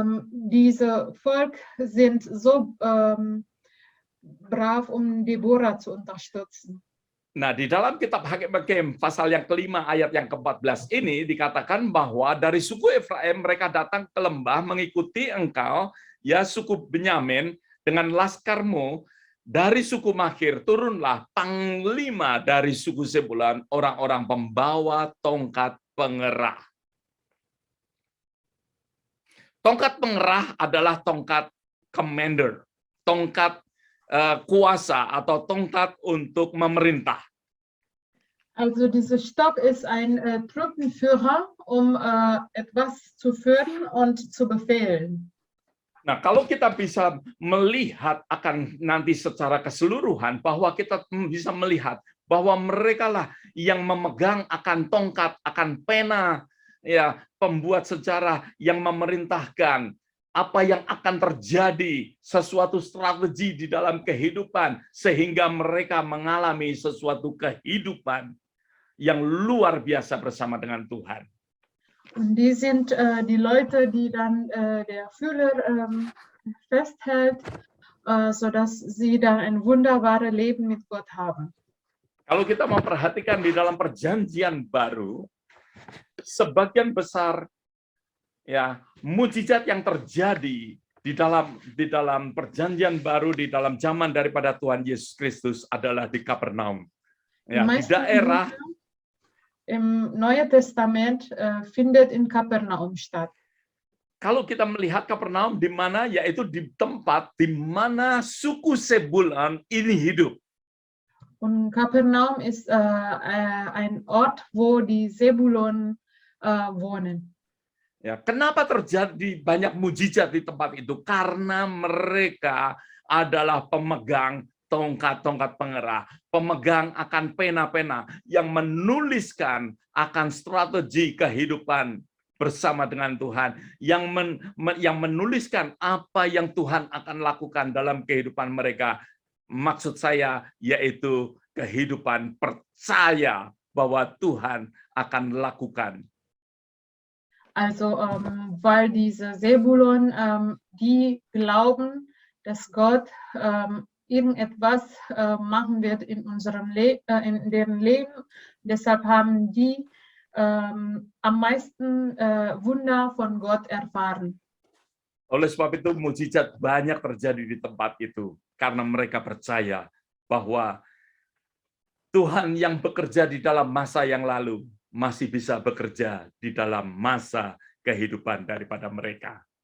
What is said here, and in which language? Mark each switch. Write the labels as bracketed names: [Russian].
[German] Diese Volk sind so brav, Deborah zu unterstützen. [Indonesian] Nah, di dalam kitab Hakim-Hakim pasal yang kelima ayat yang ke-14 ini dikatakan bahwa dari suku Efraim mereka datang ke lembah mengikuti engkau, ya suku Benyamin, dengan laskarmu. Dari suku Makir turunlah panglima dari suku Zebulun, orang-orang pembawa tongkat pengerah. Tongkat pengerah adalah tongkat commander, tongkat kuasa atau tongkat untuk memerintah. [German] Also dieser Stock ist ein Truppenführer, um etwas zu führen und zu befehlen. [Indonesian] Nah, kalau kita bisa melihat akan nanti secara keseluruhan, bahwa kita bisa melihat bahwa mereka lah yang memegang akan tongkat, akan pena, ya, pembuat sejarah yang memerintahkan apa yang akan terjadi, sesuatu strategi di dalam kehidupan, sehingga mereka mengalami sesuatu kehidupan yang luar biasa bersama dengan Tuhan. [German] Und die sind die Leute, die dann der Führer festhält, sodass sie dann ein wunderbares Leben mit Gott haben. [Indonesian] Kalau kita memperhatikan di dalam perjanjian baru, sebagian besar ya mujizat yang terjadi di dalam perjanjian baru di dalam zaman daripada Tuhan Yesus Kristus adalah di Kapernaum. Ya, di daerah [German] im Neuen Testament findet in Kapernaum statt. [Indonesian] Kalau kita melihat Kapernaum di mana, yaitu di tempat di mana suku Zebulon ini hidup. [German] Und Kapernaum ist ein Ort, wo die Zebulon wohnen. [Indonesian] Ya, kenapa terjadi banyak mujizat di tempat itu? Karena mereka adalah pemegang tongkat-tongkat pengerah, pemegang akan pena-pena yang menuliskan akan strategi kehidupan bersama dengan Tuhan, yang menuliskan apa yang Tuhan akan lakukan dalam kehidupan mereka. Maksud saya yaitu kehidupan percaya bahwa Tuhan akan lakukan. [German] Also weil diese Zebulon, die glauben, dass Gott irgendetwas machen wird in unserem in deren Leben. Deshalb haben die am meisten Wunder von Gott erfahren. [Indonesian] Oleh sebab itu mujizat banyak terjadi di tempat itu karena mereka percaya bahwa Tuhan yang bekerja di dalam masa yang lalu masih bisa bekerja di dalam masa kehidupan daripada mereka.